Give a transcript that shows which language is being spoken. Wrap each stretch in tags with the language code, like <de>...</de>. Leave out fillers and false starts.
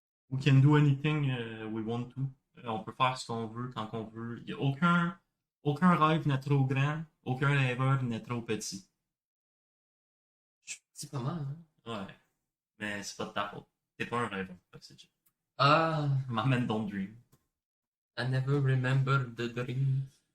<en>We can do anything we want to.</en> <fr>On peut faire ce qu'on veut quand on veut. Il n'y a aucun rêve n'est trop grand, aucun rêveur n'est trop petit. C'est pas mal, hein? Ouais, mais c'est pas de ta faute. T'es pas un rêveur. Fait que c'est chill. Ah,</fr> <en>My man don't dream. I never remember the dream.</en>